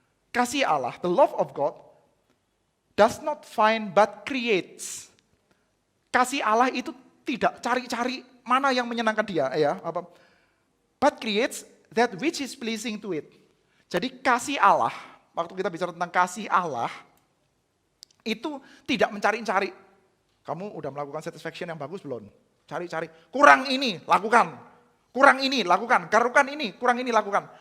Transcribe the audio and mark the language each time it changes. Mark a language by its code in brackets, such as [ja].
[id] Kasih Allah, [en] the love of God, does not find but creates. [id] Kasih Allah itu tidak cari-cari mana yang menyenangkan dia, ya. [en] But creates that which is pleasing to it. [id] Jadi kasih Allah, waktu kita bicara tentang kasih Allah, itu tidak mencari-cari. Kamu udah melakukan satisfaction yang bagus belum? Cari-cari. Kurang ini, lakukan. Kurang ini, lakukan. Garukan ini, kurang ini, lakukan.